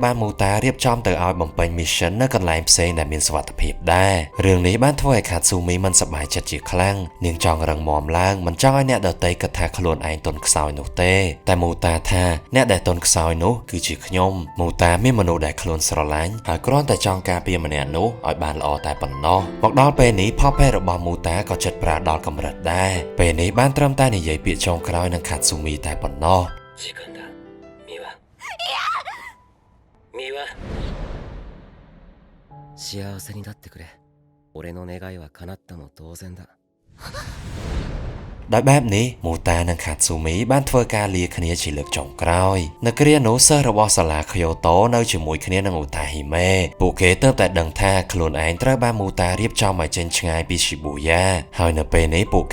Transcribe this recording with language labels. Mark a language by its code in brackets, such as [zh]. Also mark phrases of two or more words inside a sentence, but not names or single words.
[km] បាន Muta រៀបចំទៅឲ្យបំពេញ mission នៅកន្លែងផ្សេងដែលមានសុវត្ថិភាពដែររឿងនេះបានធ្វើឲ្យ Katsumi មិនសប្បាយចិត្តជាខ្លាំងនាងចង់រឹងមាំឡើងមិនចង់ឲ្យអ្នកដទៃគិតថាខ្លួនឯងទន់ខ្សោយនោះទេតែ Muta ថាអ្នកដែលទន់ខ្សោយនោះគឺជាខ្ញុំ Muta មានមនុស្សដែលខ្លួនស្រឡាញ់ហើយគ្រាន់តែចង់ការពារម្នាក់នោះឲ្យបានល្អតែប៉ុណ្ណោះមកដល់ពេលនេះ Puppet របស់ Muta ក៏ចិត្តប្រាដល់កម្រិតដែរពេលនេះបានត្រឹមតែនិយាយពាក្យចុងក្រោយនឹង Katsumi តែប៉ុណ្ណោះ [ja] 時間だミワミワ幸せになってくれ俺の願いは叶ったも同然だ [km] ដោយបែបនេះ Muta និង Katsumi បានធ្វើការលាគ្នាជាលើកចុងក្រោយនៅគ្រានោះសិស្សរបស់សាលា Kyoto នៅជាមួយគ្នានឹង Utahime ពួកគេទើបតែដឹងថាខ្លួនឯងត្រូវបាន Muta រៀបចំឲ្យចេញឆ្ងាយពី Shibuya ហើយនៅពេលនេះពួក